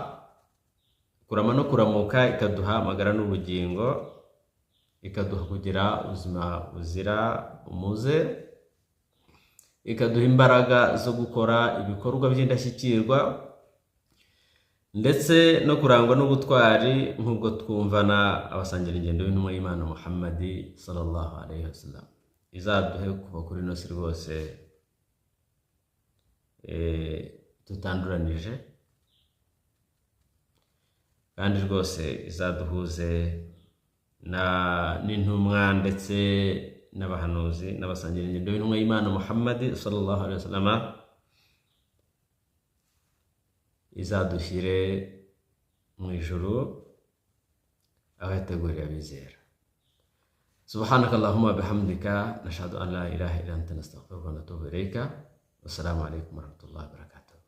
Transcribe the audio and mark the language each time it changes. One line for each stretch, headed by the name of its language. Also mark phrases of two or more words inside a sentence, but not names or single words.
Kinyarwanda: kurama no kuramuka, ikaduha amagara n'ubugingo, ikaduha kugira ubuzima buzira umuze, ikaduha imbaraga zo gukora ibikorwa by'indashyikirwa, ndetse no kurangwa n'ubutwari nk'ubwo twumvana abasangira ingendo b'intumwa y'Imana Muhammadi
Arabic: صلى الله عليه وسلم.
Kinyarwanda: Izaduhe kuva kuri ino si rwose tutanduranije, kandi rwose izaduhuze n'intumwa ndetse n'abahanuzi n'abasangira ingendo b'intumwa y'Imana Muhammadi
Arabic: صلى الله عليه وسلم,
Kinyarwanda: izadushyire mu ijuru aho yateguriye abizera.
Arabic: سبحانك اللهم بحمدك نشهد أن لا إله إلا أنت نستغفرك ونتوب إليك. والسلام عليكم ورحمة الله وبركاته.